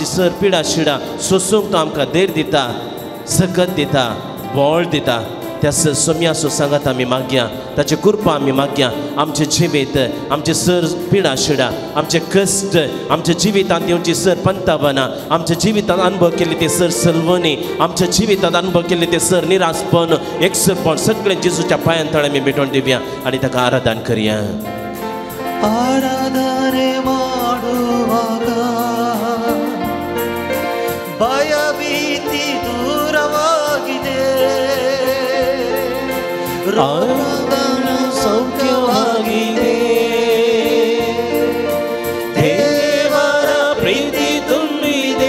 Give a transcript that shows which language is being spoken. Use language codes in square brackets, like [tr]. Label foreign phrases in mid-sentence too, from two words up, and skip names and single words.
[kok] सर पिडा शिडा सोसूंक तो आमकां देर दिता सकत दिता बोळ दिता त्या सोम्याचो सांगात आमी मागया ताची कृपा आमी मागया आमचे जिवीत आमचे सर पिडा शिडा आमचे कश्ट आमच्या जिवितांत येवची सर पंतावना आमच्या जिवितांत अनुभव केले ते सर सलवणी आमच्या जिवितांत अनुभव केले ते सर निराशपण एकसरपण सगळे जेजूच्या पांयां तळे आमी भेटोवन दिवया आनी ताका आराधना करया [kn] आराधने ಮಾಡುವಾಗ ಭಯ ಭೀತಿ ದೂರವಾಗಿದೆ ರೋಗನ ಸೌಖ್ಯವಾಗಿದೆ ದೇವರ ಪ್ರೀತಿ ತುಂಬಿದೆ